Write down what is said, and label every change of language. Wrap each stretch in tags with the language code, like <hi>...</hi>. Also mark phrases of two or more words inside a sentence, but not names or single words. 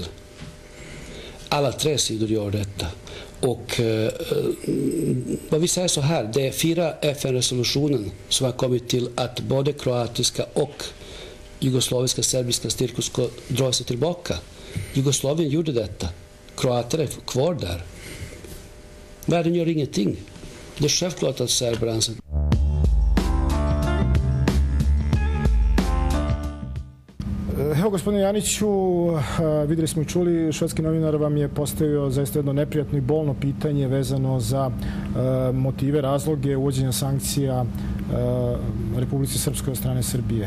<sv>Alla tre sidor gör detta. Och vad vi säger så här, det är 4 FN-resolutionen som har kommit till att både kroatiska och jugoslaviska serbiska styrkor ska dra sig tillbaka. Jugoslavien gjorde detta. Kroater är kvar där. Världen gör ingenting. Det är självklart att serber anser.</sv> <sr>Evo, gospodine Janiću, videli smo i čuli, švedski novinar vam je postavio zaista jedno neprijatno i bolno pitanje vezano za motive, razloge uvođenja sankcija Republici Srpskoj od strane Srbije.</sr>